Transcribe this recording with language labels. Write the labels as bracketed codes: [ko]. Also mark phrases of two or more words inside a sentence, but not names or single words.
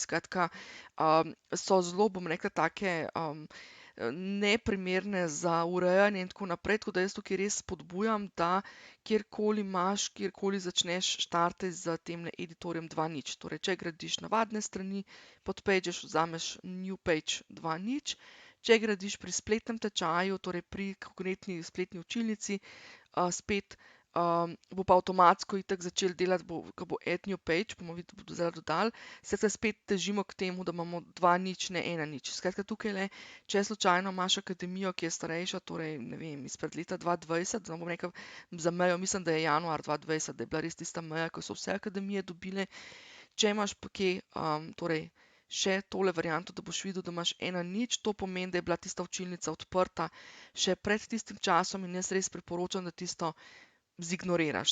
[sl] Skratka, so zelo, bom rekla, take neprimerne za urejanje in tako naprej, tako da jaz tukaj res spodbujam, da kjerkoli imaš, kjerkoli začneš, štartaj z temle editorjem 2.0. Torej, če gradiš navadne strani, pod pages vzameš [en] new page [sl] 2.0. Če gradiš pri spletnem tečaju, torej pri konkretni spletni učilnici, spet bo pa avtomatsko itak začel delati, ko bo [en] add new page, [sl] bomo videli, bodo zdaj dodali, se spet težimo k temu, da imamo 2.0, ne 1.0. Skratka, tukaj le, če slučajno imaš akademijo, ki je starejša, torej, ne vem, izpred leta 2020, bom rekel, za mejo, mislim, da je januar 2020, da je bila res tista meja, ko so vse akademije dobile. Če imaš pa kje, torej, še tole varianto, da boš videl, da imaš 1.0, to pomeni, da je bila tista učilnica odprta še pred tistim časom in jaz res priporočam, da tisto zignoriraš.